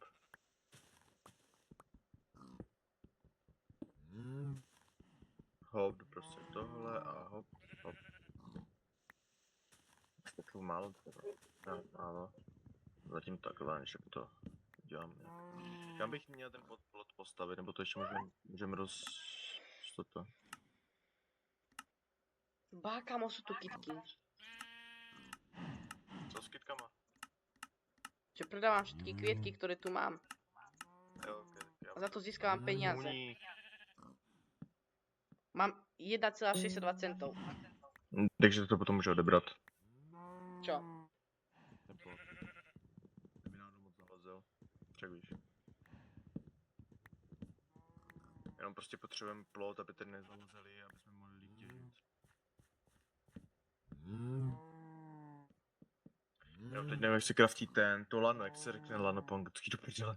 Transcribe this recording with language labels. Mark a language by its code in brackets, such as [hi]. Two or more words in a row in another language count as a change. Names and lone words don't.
[cs] Hop, jdu prostě tohle a hop, hop. Potřebuji málo dřeva. Ne, málo. Zatím takhle, než jak to dělám. Kam bych měl ten plot postavit, nebo to ještě můžeme toto. Bá, [sk] kamo, sú tu kitky. [cs] Co s kytkama? [sk] Že predávam všetky kvietky, ktoré tu mám. [cs] Jo, okay, já [sk] A za to získavam peniaze. Uní. Mám 1,62 centov. [cs] Takže to potom může odebrat. [sk] Čo? [cs] Ten plot. Kdyby náhodou moc zalezel. Však víš. Jenom prostě potřebujeme plot, aby tady nezalezeli, aby jsme mohli líp těžit. Jo, teď nevím, jak se kraftí to lano, jak se řekne lano po anglicky do prdele.